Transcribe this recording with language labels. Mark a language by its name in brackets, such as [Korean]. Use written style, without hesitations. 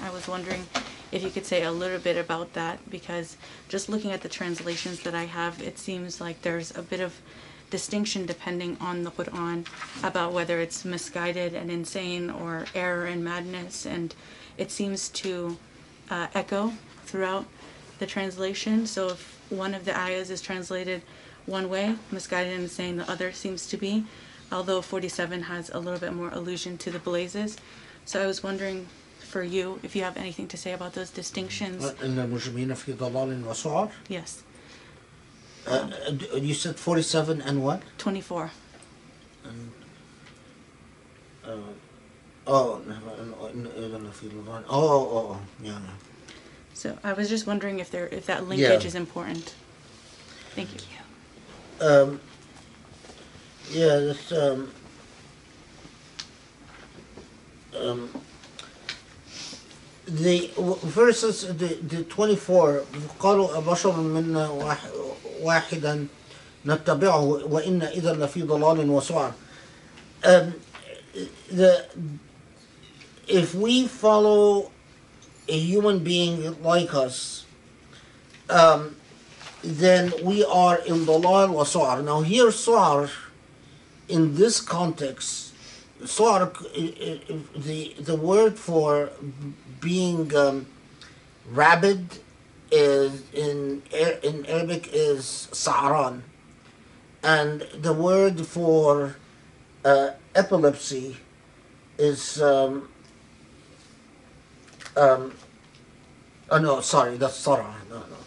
[English] I was wondering if you could say a little bit about that, because just looking at the translations that I have, it seems like there's a bit of distinction depending on the Quran about whether it's misguided and insane or error and madness, and it seems to echo throughout the translation. So if one of the ayahs is translated one way, misguided and insane, the other seems to be, although 47 has a little bit more allusion to the blazes. So I was wondering, for you, if you have anything to say about those distinctions. [Arabic] إن المجرمين في ضلال وسعر. [English] Yes. You said 47 and what? 24. And, oh, yeah. So I was just wondering if that linkage is important. Thank you. Yeah, this the verses, the 24, [Arabic] قالوا أبشر منا واحدا نتبعه وإن إذا لفي ضلال وسعر. [English] If we follow a human being like us, then we are in dalal wa su'ar. Now here su'ar, in this context, su'ar, the word for being rabid is in Arabic is sa'ran, and the word for epilepsy is oh no, sorry, that's Sarah. No.